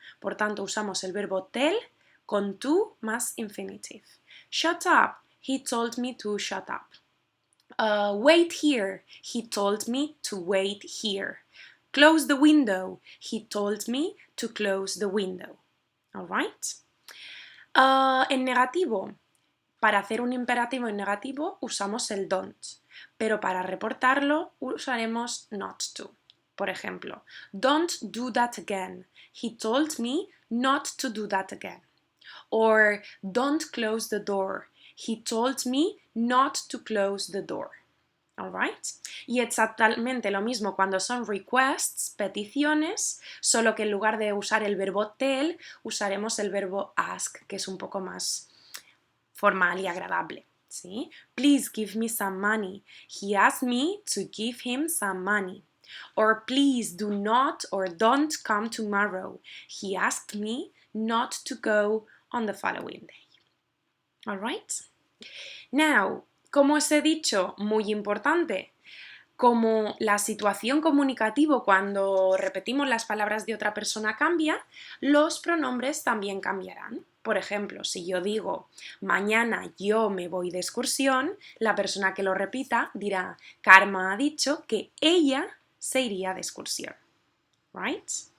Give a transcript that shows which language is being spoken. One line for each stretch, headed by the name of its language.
Spanish: Por tanto, usamos el verbo tell con to más infinitive.
English: Shut up. He told me to shut up. Wait here. He told me to wait here. Close the window. He told me to close the window. All right?
Spanish: En negativo, para hacer un imperativo en negativo usamos el don't, pero para reportarlo usaremos not to. Por ejemplo,
English: don't do that again. He told me not to do that again. Or don't close the door. He told me not to close the door. Alright?
Spanish: Y exactamente lo mismo cuando son requests, peticiones, solo que en lugar de usar el verbo tell, usaremos el verbo ask, que es un poco más formal y agradable. ¿Sí?
English: Please give me some money. He asked me to give him some money. Or please do not or don't come tomorrow. He asked me not to go on the following day. Alright? Now,
Spanish: como os he dicho, muy importante, como la situación comunicativa cuando repetimos las palabras de otra persona cambia, los pronombres también cambiarán. Por ejemplo, si yo digo mañana yo me voy de excursión, la persona que lo repita dirá Karma ha dicho que ella se iría de excursión.
English: Right?